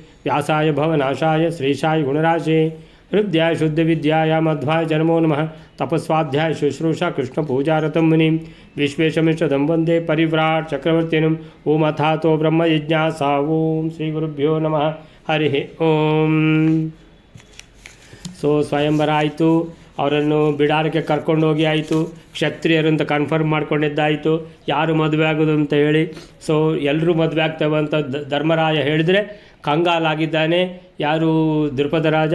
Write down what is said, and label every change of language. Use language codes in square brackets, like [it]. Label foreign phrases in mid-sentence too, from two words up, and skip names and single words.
[sa] व्यासाय भवनाशाय श्रीशाय गुणराशे हृद्याय शुद्धविद्याय मध्वाय जन्मो नमः। तपस्वाध्याय शुश्रूषा कृष्णपूजारतं मुनिं विश्वेशमिष्टदं वन्दे परिव्राट् चक्रवर्तिनं। ओम अथातो ब्रह्मजिज्ञासा। ओम श्रीगुरुभ्यो नमः। हरिः ओम। [kn] ಸ್ವಯಂವರ ಆಯಿತು, ಅವರನ್ನು ಬಿಡಾರಕ್ಕೆ ಕರ್ಕೊಂಡೋಗಿ ಆಯಿತು, ಕ್ಷತ್ರಿಯರು ಅಂತ ಕನ್ಫರ್ಮ್ ಮಾಡ್ಕೊಂಡಿದ್ದಾಯಿತು, ಯಾರು ಮದುವೆ ಆಗೋದು ಅಂತ ಹೇಳಿ. ಎಲ್ಲರೂ ಮದುವೆ ಆಗ್ತೇವೆ ಅಂತ ಧರ್ಮರಾಯ ಹೇಳಿದರೆ ಕಂಗಾಲಾಗಿದ್ದಾನೆ ಯಾರು ದ್ರುಪದ ರಾಜ.